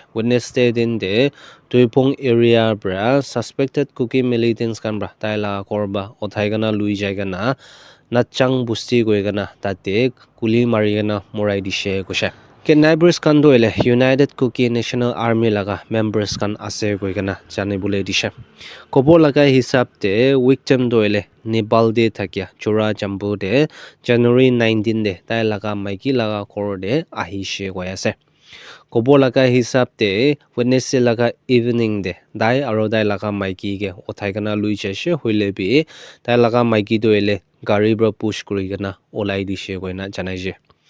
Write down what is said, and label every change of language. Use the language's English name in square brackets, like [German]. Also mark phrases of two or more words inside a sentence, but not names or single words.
[Naga Pidgin] Wednesday din de Tuipong area bra [English] suspected cookie militants [Naga Pidgin] kambra taila korba othaigana lui jaigana nachang busti goigana tate kuli marigana morai dishe kusha Neighbors kan doile United Cookie National Army laga members kan ase koigena janibole dishe kobo laga hisab te victim doile Nepal de thakia chura jambu de January 19 de tai laga maiki laga kor de ahishe koi ase kobo laga hisab te Wednesday laga evening de dai aro dai laga maiki ge othai kana lui cheshe hoile bi tai laga maiki doile gari bra push kuri kana olai dishe koina janai je